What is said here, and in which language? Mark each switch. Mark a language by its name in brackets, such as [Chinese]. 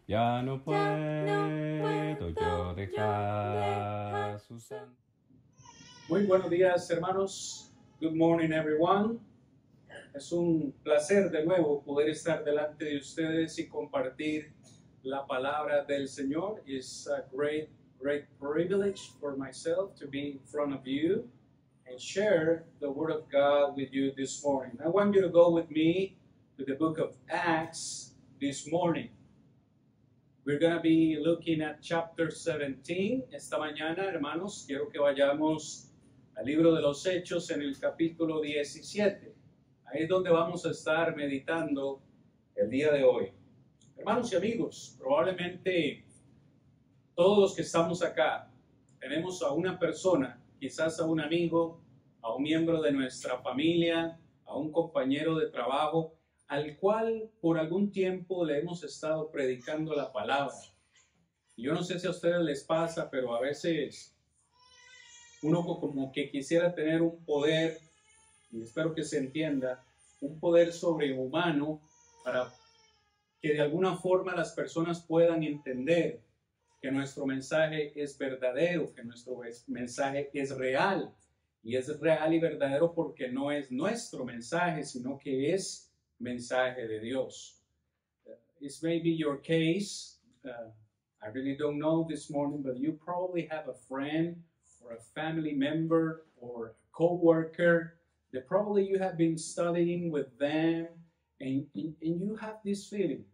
[Spanish] Ya no puedo yo dejar su santo. Muy buenos días, hermanos. [English] Good morning, everyone. [Spanish] Es un placer de nuevo poder estar delante de ustedes y compartir la palabra del Señor. [English] It's a great privilege for myself to be in front of you and share the Word of God with you this morning. I want you to go with me to the book of Acts this morning. We're going to be looking at chapter 17. [Spanish] Esta mañana, hermanos, quiero que vayamos al libro de los Hechos en el capítulo 17. Ahí es donde vamos a estar meditando el día de hoy. Hermanos y amigos, probablemente todos los que estamos acá tenemos a una persona, quizás a un amigo, a un miembro de nuestra familia, a un compañero de trabajo, al cual por algún tiempo le hemos estado predicando la palabra. Y yo no sé si a ustedes les pasa, pero a veces uno como que quisiera tener un poder, y espero que se entienda, un poder sobrehumano para que de alguna forma las personas puedan entender que nuestro mensaje es verdadero, que nuestro mensaje es real. Y es real y verdadero porque no es nuestro mensaje, sino que es mensaje de Dios. [English] This may be your case. I really don't know this morning, but you probably have a friend or a family member or a co-worker that probably you have been studying with them, and you have this feeling.